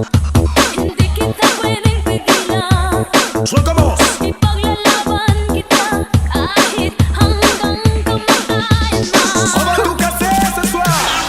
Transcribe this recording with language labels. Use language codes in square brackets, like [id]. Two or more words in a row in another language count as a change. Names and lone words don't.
[tl] Hindi kita pwedeng pigilan. [es] ¡Suéltanos! [tl] Ipaglalaban kita kahit hanggang kamatayan mo. [es] ¡Ahora tú que haces sensual!